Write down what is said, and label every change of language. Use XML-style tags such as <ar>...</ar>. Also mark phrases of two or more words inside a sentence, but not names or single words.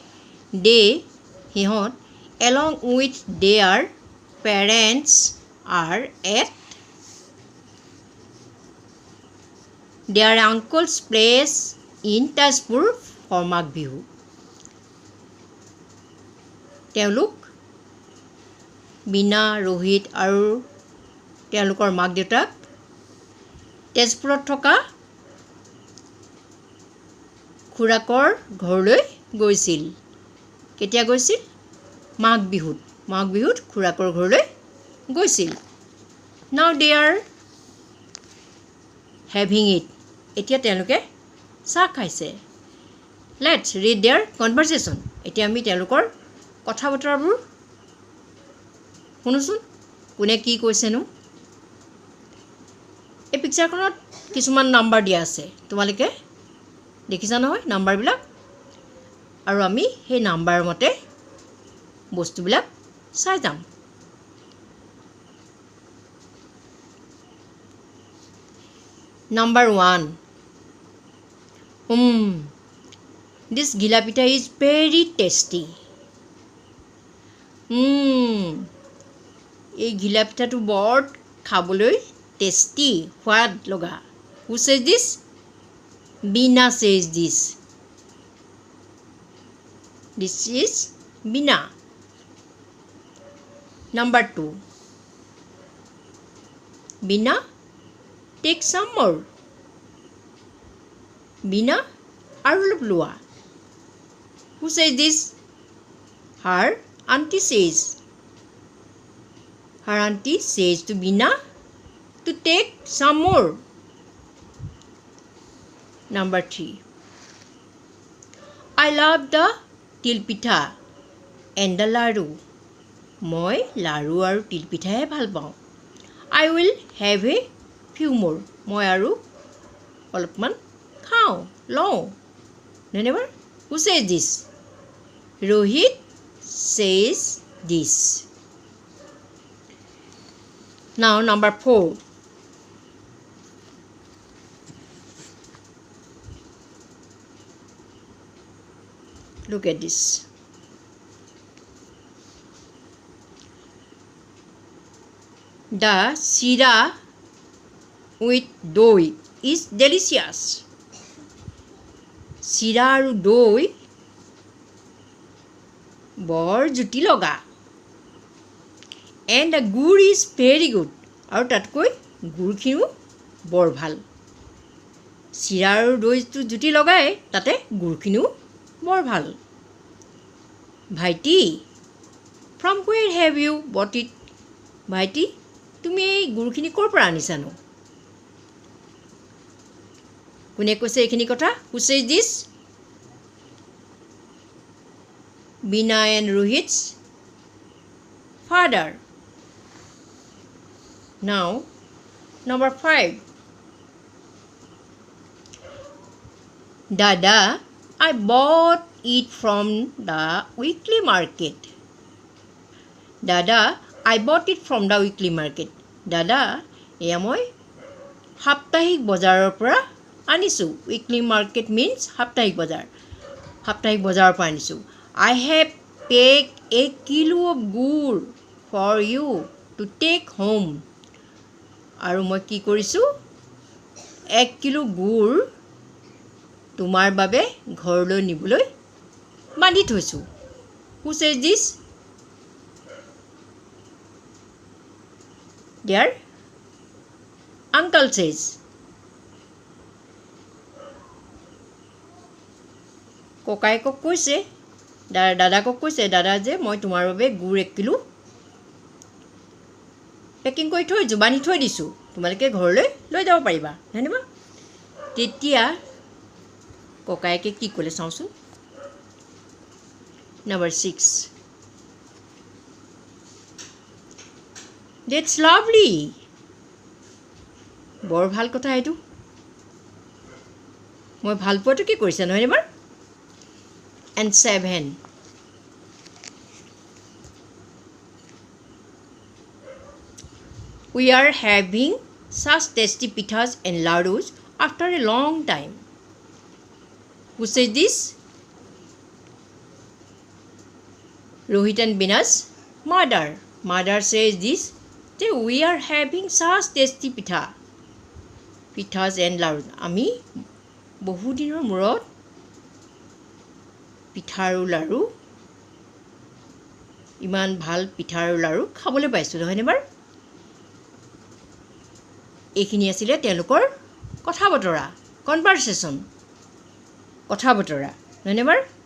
<en>They, hihot, along with their parents are at their uncle's place in Tezpur for Mag Bihu.</en> <as>Teoluk Bina, Rohit আৰু তেওঁলোকৰ মাক দেউতাক তেজপুৰত থকা খুৰাকৰ ঘৰলৈ গৈছিল। কেতিয়া গৈছিল? মাঘ বিহুত। মাঘ বিহুত খুৰাকৰ ঘৰলৈ গৈছিল।</as> <en>Now they are having it.</en> <as>এতিয়া তেওঁলোকে চাহ খাইছে।</as> <en>Let's read their conversation.</en> <as>এতিয়া আমি তেওঁলোকৰ কথা বতৰাবোৰ শুনোচোন কোনে কি কৈছেনো। এই পিকচাৰখনত কিছুমান নাম্বাৰ দিয়া আছে। তোমালোকে দেখিছা নহয় নাম্বাৰবিলাক? আৰু আমি সেই নাম্বাৰ মতে বস্তুবিলাক চাই যাম।</as> <en>Number 1. This ghila pitha is very tasty.</en> <as>এই ঘিলা পিঠাটো বৰ খাবলৈ টেষ্টি, সোৱাদ লগা।</as> <en>Who says this? Bina says this. This is Bina. Number 2. Bina, take some more. Bina,</en> <as>আৰু অলপ লোৱা।</as> <en>Who says this? Her auntie says. Her auntie says to Bina to take some more. Number 3. I love the tilpitha and the laru.</en> <as>মই লাৰু আৰু তিলপিঠাহে ভাল পাওঁ।</as> <en>I will have a few more.</en> <as>মই আৰু অলপমান খাওঁ, লওঁ।</as> <en>Remember? Who says this? Rohit says this. Now number 4. Look at this. The sira with doi is delicious.</en> <as>Sira আৰু doi বৰ জুতি লগা।</as> <en>And the gur is very good.</en> <as>আৰু তাতকৈ গুৰখিনিও বৰ ভাল। চিৰা আৰু দৈটো জুতি লগাই তাতে গুৰখিনিও বৰ ভাল। ভাইটি,</as> <en>from where have you bought it?</en> <as>ভাইটি, তুমি এই গুৰখিনি ক'ৰ পৰা আনিছানো? কোনে কৈছে এইখিনি কথা?</as> <en>Who says this? Bina and Rohit's father. Now, number 5. Dada, I bought it from the weekly market. Dada, I bought it from the weekly market. Dada,</en> <as>এয়া মই সাপ্তাহিক বজাৰৰ পৰা আনিছোঁ.</as> <en>Weekly market means</en> <as>সাপ্তাহিক বজাৰ. সাপ্তাহিক বজাৰৰ পৰা আনিছোঁ.</as> <en>I have packed a kilo of gur for you to take home.</en> <as>আৰু মই কি কৰিছোঁ? 1 কিলো গুৰ তোমাৰ বাবে ঘৰলৈ নিবলৈ বান্ধি থৈছোঁ.</as> <en>Who says this? Their uncle says.</en> <as>ককায়েকক কৈছে, দাদাকক কৈছে, দাদা যে মই তোমাৰ বাবে গুৰ 1 কিলো পেকিং কৰি থৈছোঁ, বান্ধি থৈ দিছোঁ, তোমালোকে ঘৰলৈ লৈ যাব পাৰিবা, হয়নে বা? তেতিয়া ককায়েকে কি ক'লে চাওঁচোন.</as> <en>Number 6. That's lovely.</en> <as>বৰ ভাল কথা এইটো. মই ভাল পোৱাটো কি কৰিছে নহয়নে বাৰু?</as> <en>And 7. We are having such tasty pithas and ladus after a long time. Who says this? Rohit and Bina's mother. Mother says this. That we are having such tasty pithas and ladus.</en> <as>আমি বহু দিনৰ মূৰত পিঠা আৰু লাড়ু, ইমান ভাল পিঠা আৰু লাড়ু খাবলৈ পাইছোঁ নহয়নে বাৰু? এইখিনি আছিলে তেওঁলোকৰ কথা বতৰা, কনভাৰচেশ্যন, কথা বতৰা, নহয়নে বাৰু?</as>